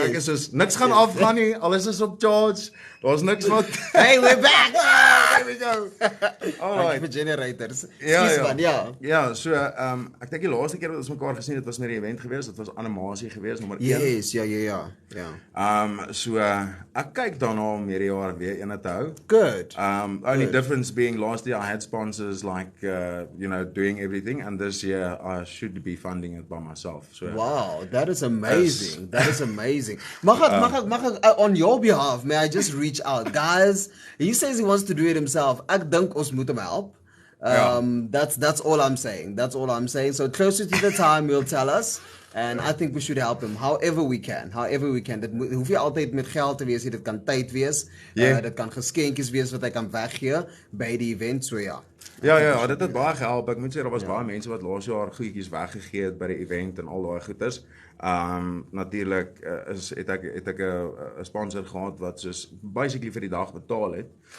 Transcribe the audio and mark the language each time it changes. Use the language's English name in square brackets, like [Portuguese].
[Afrikaans] Ek is soos niks gaan afgaan nie. Alles is op charge. Daar's niks wat [English] Hey, we're back. There we go. Alright. For generators. [Afrikaans] Ja. Ja, so ek dink die laaste keer wat ons mekaar gesien het was met die event geweest. Dit was animasie geweest nommer 1. Yes, ja. So ek kyk daarna om hierdie jaar weer een te hou. [English] Good. Only difference being last year I had sponsors like doing everything, and this year I should be funding it by myself. So wow, that is amazing. [Afrikaans] Mag ek [English] on your behalf, may I just reach out? Guys, he says he wants to do it himself. [Afrikaans] Ek dink ons moet hom help. [English] That's all I'm saying. So closer to the time we'll tell us. And I think we should help him however we can. [Afrikaans] Dit hoef nie altyd met geld te wees, dit kan tyd wees. Dit kan geskenkies wees wat hy kan weggee by die event, so ja. Ja, dit het baie gehelp. Ek moet sê daar was baie mense wat laas jaar goedjies weggegee het by die event en al daai goeders. Natuurlik het ek 'n sponsor gehad wat soos basically vir die dag betaal het.